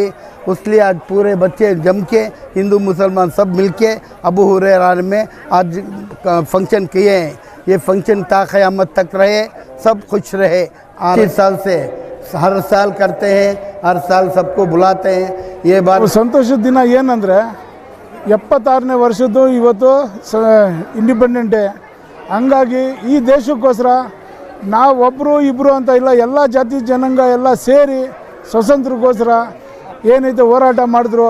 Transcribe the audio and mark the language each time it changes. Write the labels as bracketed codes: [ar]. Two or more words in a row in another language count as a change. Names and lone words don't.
[hi] उसलिए आज पूरे बच्चे जम के हिंदू मुसलमान सब मिल के अबू हुरैरा में आज फंक्शन किए हैं। ये फंक्शन ता क़यामत तक रहे, सब खुश रहे। 25 साल से हर साल करते हैं, हर साल सबको बुलाते हैं। ये बात [kn] ಸಂತೋಷದ ದಿನ ಏನಂದರೆ 76ನೇ ವರ್ಷದ್ದು ಇವತ್ತು [en] independent day. [kn] ಹಂಗಾಗಿ ಈ ದೇಶಕ್ಕೋಸ್ಕರ ನಾವು ಒಬ್ಬರು ಇಬ್ಬರು ಅಂತ ಇಲ್ಲ, ಎಲ್ಲ ಜಾತಿ ಜನಾಂಗ ಎಲ್ಲ ಸೇರಿ ಸ್ವಾತಂತ್ರ್ಯಕ್ಕೋಸ್ಕರ ಏನೈತೆ ಹೋರಾಟ ಮಾಡಿದ್ರು.